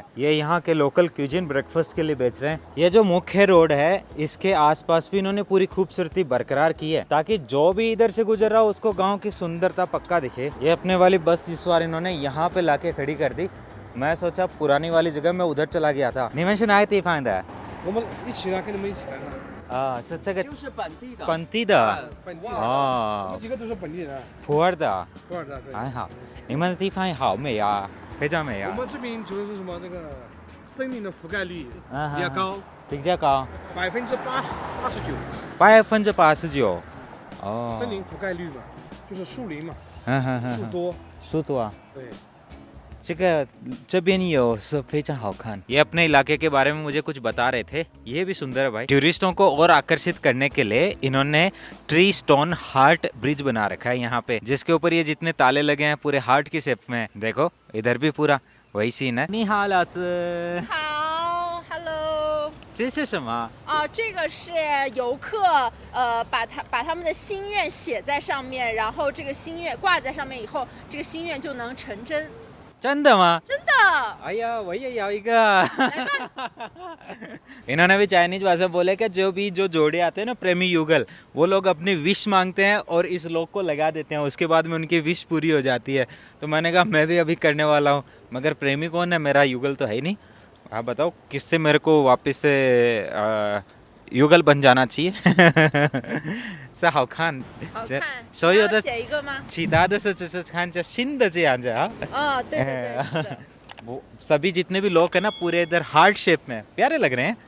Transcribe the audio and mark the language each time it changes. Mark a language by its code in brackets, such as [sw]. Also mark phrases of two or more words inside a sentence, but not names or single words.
[hi] ये यहाँ के [en] local cuisine breakfast [hi] के लिए बेच रहे हैं। ये जो मुख्य रोड है इसके आसपास भी इन्होंने पूरी खूबसूरती बरकरार की है ताकि जो भी इधर से गुजर रहा हो उसको गाँव की सुंदरता पक्का दिखे। ये अपने वाली बस इस बार इन्होंने यहाँ पे लाके खड़ी कर दी। मैं सोचा पुरानी वाली जगह में उधर चला गया था। [zh] 你们是哪个地方的？我们一起来，跟你们一起来嘛。是这个就是本地的。本地的本地的，哦这几个都是本地人，普洱的，普洱的。对，很好。你们的地方好美啊，非常美啊我。们这边就是什么这个森林的覆盖率嗯比较高，比较高 89%， 89%。哦，森林覆盖率嘛，就是树林嘛，嗯树多。树多啊。对，这边有是非常好看। [hi] ये अपने इलाके के बारे में मुझे कुछ बता रहे थे। ये भी सुंदर है भाई। टूरिस्टों को और आकर्षित करने के लिए इन्होंने [en] tree stone heart bridge [hi] बना रखा है यहाँ पे, जिसके ऊपर ये जितने ताले लगे हैं पूरे हार्ट की शेप में। देखो इधर भी पूरा वही सीन है। [zh] 你好老师，好 ，Hello。这是什么？这个是游客，把他们的心愿写在上面，然后这个心愿挂在上面以后，这个心愿就能成真。真的吗？真的。哎呀，我也要一个。 [hi] इन्होंने भी चाइनीज भाषा बोले कि जो जोड़े आते हैं ना प्रेमी युगल, वो लोग अपनी विश मांगते हैं और इस लोग को लगा देते हैं, उसके बाद में उनकी विश पूरी हो जाती है। तो मैंने कहा मैं भी अभी करने वाला हूँ, मगर प्रेमी कौन है, मेरा युगल तो है ही नहीं। आप बताओ किससे मेरे को वापस से युगल बन जाना चाहिए। [zh] 这好看，好看。所有的要写一个吗？其他的是只是看着新的这样子啊。对对对，是的。 [hi] वो सभी जितने भी लोग हैं ना पूरे इधर [en] heart shape [hi] में प्यारे लग रहे हैं।